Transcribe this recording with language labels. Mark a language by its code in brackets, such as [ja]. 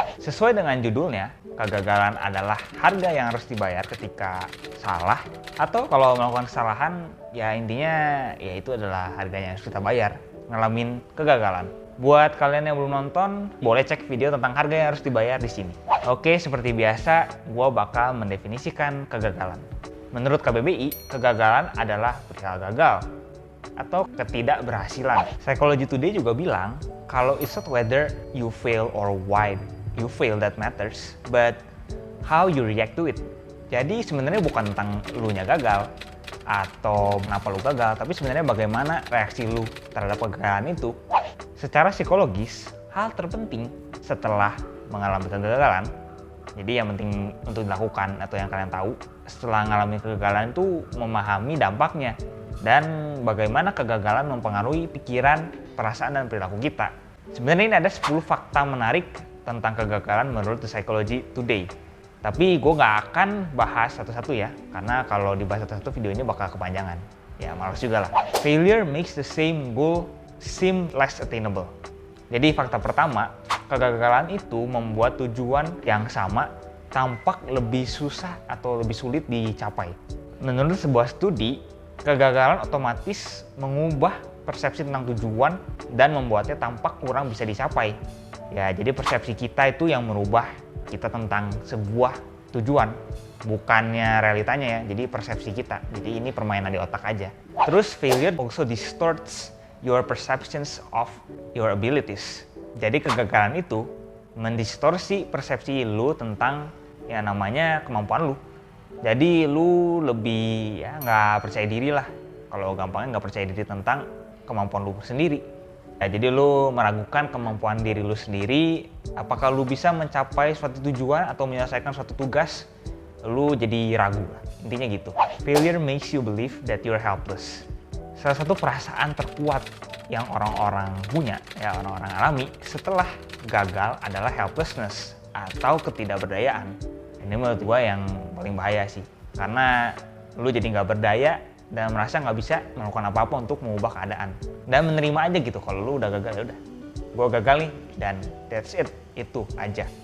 [id] Sesuai dengan judulnya, kegagalan adalah harga yang harus dibayar ketika salah atau kalau melakukan kesalahan, ya intinya ya itu adalah harganya yang harus kita bayar, ngalamin kegagalan. Buat kalian yang belum nonton, boleh cek video tentang harga yang harus dibayar di sini. Oke, seperti biasa, gue bakal mendefinisikan kegagalan. Menurut KBBI, kegagalan adalah perihal gagal atau ketidakberhasilan. [en] Psychology Today [id] juga bilang, kalau [en] it's not whether you fail or why you fail that matters, but how you react to it. [id] Jadi sebenarnya bukan tentang lu-nya gagal atau kenapa lu gagal, tapi sebenarnya bagaimana reaksi lu terhadap kegagalan itu. Secara psikologis, hal terpenting setelah mengalami kegagalan, jadi yang penting untuk dilakukan atau yang kalian tahu setelah mengalami kegagalan itu memahami dampaknya dan bagaimana kegagalan mempengaruhi pikiran, perasaan, dan perilaku kita. Sebenarnya ini ada 10 fakta menarik tentang kegagalan menurut The Psychology Today. Tapi gue nggak akan bahas satu-satu ya, karena kalau dibahas satu-satu videonya bakal kepanjangan. Ya malas juga lah. [en] Failure makes the same goal seem less attainable. [id] Jadi fakta pertama, kegagalan itu membuat tujuan yang sama tampak lebih susah atau lebih sulit dicapai. Menurut sebuah studi, kegagalan otomatis mengubah persepsi tentang tujuan dan membuatnya tampak kurang bisa dicapai. Ya, jadi persepsi kita itu yang merubah kita tentang sebuah tujuan, bukannya realitanya ya. Jadi persepsi kita. Jadi ini permainan di otak aja. Terus [en] failure also distorts your perceptions of your abilities. [id] Jadi kegagalan itu mendistorsi persepsi lu tentang ya namanya kemampuan lu. Jadi lu lebih ya nggak percaya diri lah. Kalau gampangnya nggak percaya diri tentang kemampuan lu sendiri. Ya, jadi lu meragukan kemampuan diri lu sendiri. Apakah lu bisa mencapai suatu tujuan atau menyelesaikan suatu tugas? Lu jadi ragu lah. Intinya gitu. [en] Failure makes you believe that you're helpless. [id] Salah satu perasaan terkuat yang orang-orang punya, ya orang-orang alami setelah gagal adalah helplessness atau ketidakberdayaan. Ini menurut gue yang paling bahaya sih, karena lu jadi nggak berdaya dan merasa nggak bisa melakukan apa-apa untuk mengubah keadaan dan menerima aja gitu kalau lu udah gagal. Ya udah, gue gagal nih dan [en] that's it, [id] itu aja.